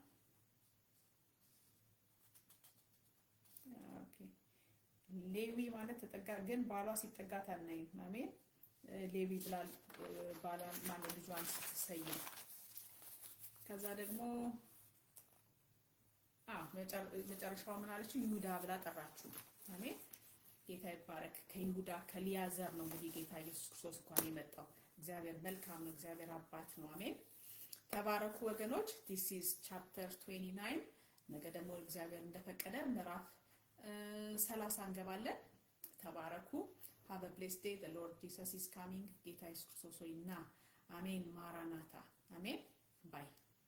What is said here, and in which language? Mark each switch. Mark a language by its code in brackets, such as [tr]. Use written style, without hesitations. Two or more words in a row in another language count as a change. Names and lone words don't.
[am] ኦኬ። ሌዊ ማለት ተጠጋ ግን ባሏ ሲጠጋት አናይም። አሜን። ሌዊ ብላል ባሏ ማለት ልጇን ስትሰይም ከዛ ደግሞ መጨረሻው ምን አለች? ይሁዳ ብላ ጠራችሁ። አሜን። ጌታ ይባረክ። ከይሁዳ ከሊያ ዘር ነው እንግዲህ ጌታ ኢየሱስ ክርስቶስ እንኳን የመጣው። እግዚአብሔር መልካም ነው። እግዚአብሔር አባት ነው። አሜን። ተባረኩ ወገኖች። [en] this is chapter 29 [am] ነገ ደግሞ እግዚአብሔር እንደፈቀደ ምዕራፍ 30 እንገባለን። ተባረኩ። [en] have a blessed day. The Lord Jesus is coming. [am] ጌታ ኢየሱስ ክርስቶስ ሆይና አሜን። ማራናታ። አሜን። ባይ